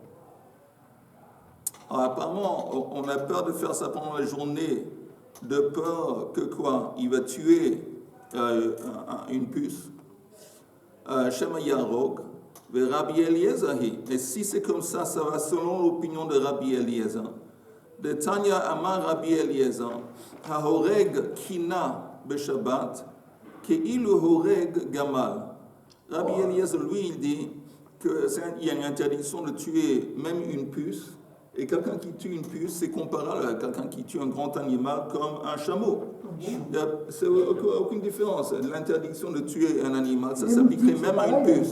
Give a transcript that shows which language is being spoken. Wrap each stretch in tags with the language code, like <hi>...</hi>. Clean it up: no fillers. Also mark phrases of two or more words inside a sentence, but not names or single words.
<fr>Alors, apparemment, on a peur de faire ça pendant la journée, de peur que quoi? Il va tuer une puce.</fr> <he>שמא יהרוג. Rabbi Eliezer.</he> <fr>Et si c'est comme ça, ça va selon l'opinion de Rabbi Eliezer.</fr> <he>דתניא אמר רבי אליעזר. ההורג כינה בשבת. כאילו הורג גמל.</he> <fr>Rabbi Eliezer, lui, il dit qu'il y a une interdiction de tuer même une puce. Et quelqu'un qui tue une puce, c'est comparable à quelqu'un qui tue un grand animal comme un chameau. C'est aucune différence. L'interdiction de tuer un animal, ça s'appliquerait même à une puce.</fr>